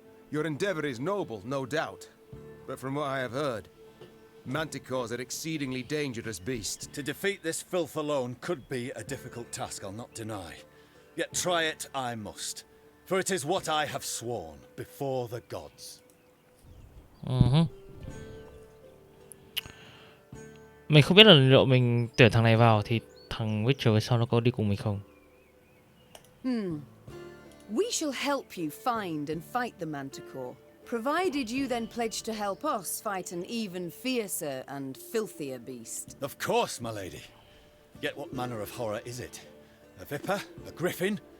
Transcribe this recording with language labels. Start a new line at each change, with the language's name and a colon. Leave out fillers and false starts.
English: Your endeavor is noble, no doubt. But from what I have heard, manticores are exceedingly dangerous beasts. To defeat this filth alone could be a difficult task, I'll not deny. Yet try it I must. For it is what I have sworn before the gods.
Vietnamese: Mình không biết là liệu mình tuyển thằng này vào thì thằng Witcher sau nó có đi cùng mình không?
English: We shall help you find and fight the manticore, provided you then pledge to help us fight an even fiercer and filthier beast. Of course, my lady. Yet what manner of horror is it? A viper? A griffin?